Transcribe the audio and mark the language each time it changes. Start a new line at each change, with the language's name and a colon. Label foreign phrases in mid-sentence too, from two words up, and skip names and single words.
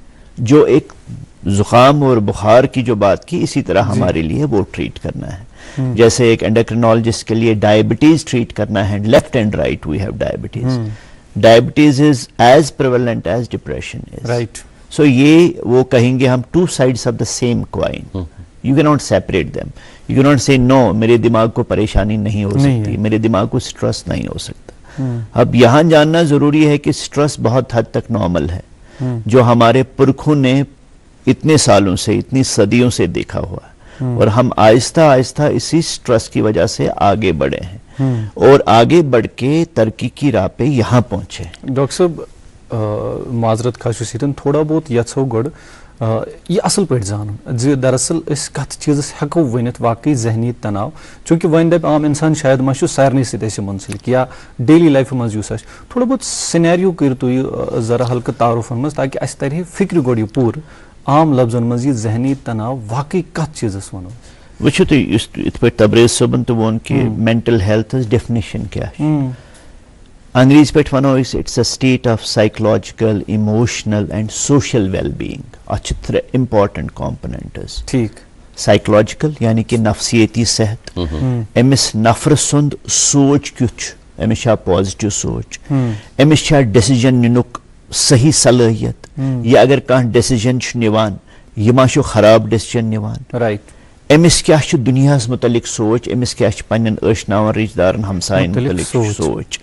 Urdu: جو ایک زکام اور بخار کی جو بات کی, اسی طرح ہمارے لیے وہ ٹریٹ کرنا ہے. جیسے ایک انڈوکرینالوجسٹ کے لیے ڈائبٹیز ٹریٹ کرنا ہے,
English: left and right we have diabetes. diabetes is as prevalent as depression is. right.
Urdu: سو یہ وہ کہیں گے ہم
English: two sides of the same coin. You cannot separate them. You cannot say no,
Urdu: میرے دماغ کو پریشانی نہیں ہو سکتی, میرے دماغ کو سٹرس نہیں ہو سکتا. اب یہاں جاننا ضروری ہے کہ سٹرس بہت حد تک نارمل ہے, جو ہمارے پرکھوں نے اتنے سالوں سے, اتنی صدیوں سے دیکھا ہوا ہے, اور ہم آہستہ آہستہ اسی سٹرس کی وجہ سے آگے بڑھے ہیں اور آگے بڑھ کے ترقی کی راہ پہ یہاں پہنچے.
Kashmiri: ڈاکٹر صاحب معذرت خواہش سیدن تھوڑا بہت یژھو گۄڈٕ یہ اصل پٲٹھۍ زانُن زِ دراصل أسۍ کتھ چیٖزس ہٮ۪کو ؤنِتھ واقعی ذہنی تناو, چونکہ وۄنۍ دپہِ عام انسان شاید ما چھُ سارنٕے سۭتۍ اَسہِ منسلک یا
English: daily life
Kashmiri: منٛز یُس آسہِ, تھوڑا بہت سِنیریو کٔرِو تُہۍ ذرا ہلکہٕ تعارُفن منٛز تاکہِ اَسہِ ترِ ہے فِکرِ گۄڈٕ یہِ پوٗرٕ عام لفظن منٛز یہِ ذہنی تناو واقعی کتھ چیٖزس وَنو. وٕچھِو تُہۍ یُس یِتھ پٲٹھۍ تبریز صٲبن تہِ ووٚن کہِ
English: mental health definition
Kashmiri: کیٛاہ چھِ. انگریزی پٲٹھۍ وَنو أسۍ
English: it's a state of psychological, emotional and social well being.
Kashmiri: اتھ چھِ 3
English: important components.
Kashmiri: ٹھیک. سائیکولوجیکل یعنی کہ نفسیتی صحت, أمِس نفر سُنٛد سونچ کیُتھ چھُ, أمِس چھا پازِٹِو سونچ, أمِس چھا ڈیسیجن نِنُک صحیح صلٲحیت, یا اگر کانٛہہ ڈیسیجن چھُ نِوان یہِ ما چھُ خراب ڈیسیجن نِوان. رائٹ. أمِس کیٛاہ چھُ دُنیاہس مُتعلق سونچ, أمِس کیٛاہ چھِ پننٮ۪ن ٲشناون رِشتہٕ دارن ہمساین مُتعلق سونچ.